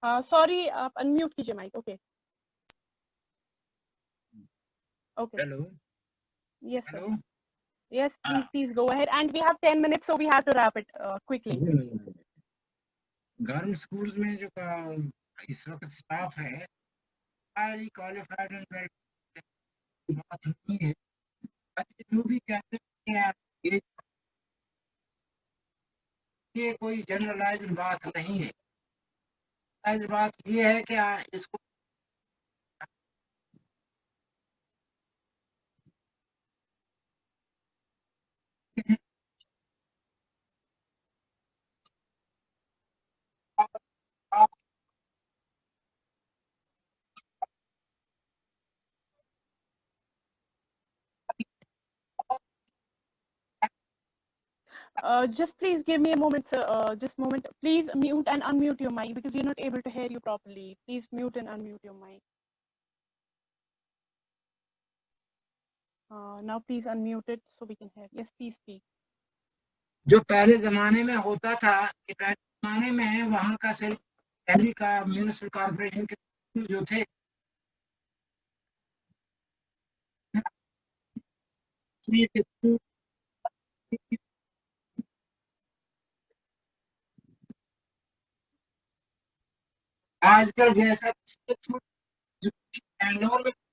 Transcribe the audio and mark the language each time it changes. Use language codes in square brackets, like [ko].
[en] Sorry, unmute [hi] कीजिए [en] mic. Okay. Okay. Hello. Yes, sir. Hello. Yes, please go ahead. And we have 10 minutes, so we have to wrap it quickly. [hi] Government schools में जो इस वक्त staff है [en] highly qualified and well [hi] बात नहीं है। बच्चे जो भी कहते हैं ये कोई जनरलाइज्ड बात नहीं है। जनरलाइज्ड बात ये है कि इसको [en] Just please give me a moment, sir. Just moment. Please mute and unmute your mic because we're not able to hear you properly. Please mute and unmute your mic. Now please unmute it so we can hear. Yes, please speak. [hi] जो पहले जमाने में होता था, कि पहले जमाने में वहाँ का सिर्फ दिल्ली का म्यूनिसिपल कॉर्पोरेशन के जो थे आजकल जैसा बैंगलोर में